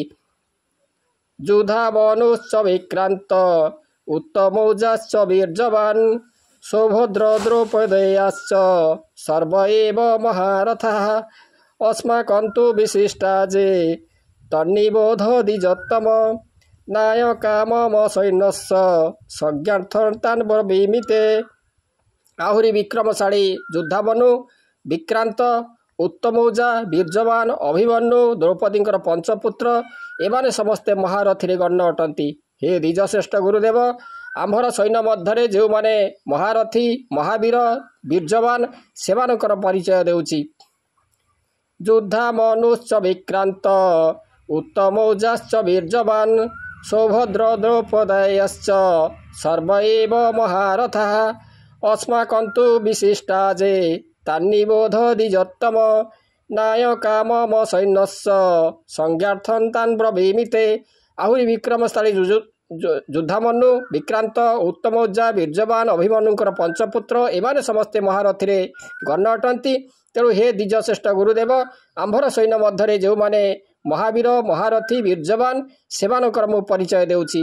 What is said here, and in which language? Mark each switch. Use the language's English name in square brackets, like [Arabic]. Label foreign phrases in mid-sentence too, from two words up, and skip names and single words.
[Sanskrit] युधामनुश्च विक्रांत उत्तमौजाश्च वीर्यवान् सौभद्र द्रौपदेयाश्च सर्व एव महारथाः। अस्माकं तु विशिष्टा जे तन्निबोध द्विजोत्तम नायका मम सैन्यस्य संज्ञार्थं तान् ब्रवीमि ते। [Odia] ଆହୁରି ବିକ୍ରମଶାଳୀ ଯୋଦ୍ଧାମନୁ, ବିକ୍ରାନ୍ତ, ଉତ୍ତମୌଜା, ବୀର୍ଯ୍ୟବାନ, ଅଭିମନ୍ୟୁ, ଦ୍ରୌପଦୀଙ୍କର ପଞ୍ଚପୁତ୍ର ଏମାନେ ସମସ୍ତେ ମହାରଥୀରେ ଗଣ୍ୟ ଅଟନ୍ତି। ହେ ଦ୍ୱିଜଶ୍ରେଷ୍ଠ ଗୁରୁଦେବ, ଆମ୍ଭର ସୈନ୍ୟ ମଧ୍ୟରେ ଯେଉଁମାନେ ମହାରଥୀ, ମହାବୀର, ବୀର୍ଯ୍ୟବାନ ସେମାନଙ୍କର ପରିଚୟ ଦେଉଛି। [Sanskrit] ଯୋଦ୍ଧାମନୁଶ୍ଚ ବିକ୍ରାନ୍ତ, ଉତ୍ତମୌଜାଶ୍ଚ ବୀର୍ଯ୍ୟବାନ, ସୌଭଦ୍ର ଦ୍ରୌପଦୟଶ୍ଚ ସର୍ବ ଏବ ମହାରଥାଃ। अस्माकन्तु विशिष्टा जे तान्निबोध द्विजोत्तम, नायका मम सैन्यस्य संज्ञार्थं तान् ब्रवीमि ते। [Odia] ଆହୁରି ବିକ୍ରମଶାଳୀ ଯୋଦ୍ଧାମନୁ, ବିକ୍ରାନ୍ତ, ଉତ୍ତମୌଜା, ବୀର୍ଯ୍ୟବାନ, ଅଭିମନ୍ୟୁଙ୍କର ପଞ୍ଚପୁତ୍ର ଏମାନେ ସମସ୍ତେ ମହାରଥୀରେ ଗଣ୍ୟ ଅଟନ୍ତି। ତେଣୁ ହେ ଦ୍ୱିଜଶ୍ରେଷ୍ଠ ଗୁରୁଦେବ, ଆମ୍ଭର ସୈନ୍ୟ ମଧ୍ୟରେ ଯେଉଁମାନେ ମହାବୀର, ମହାରଥୀ, ବୀର୍ଯ୍ୟବାନ ସେମାନଙ୍କର ମୁଁ ପରିଚୟ ଦେଉଛି।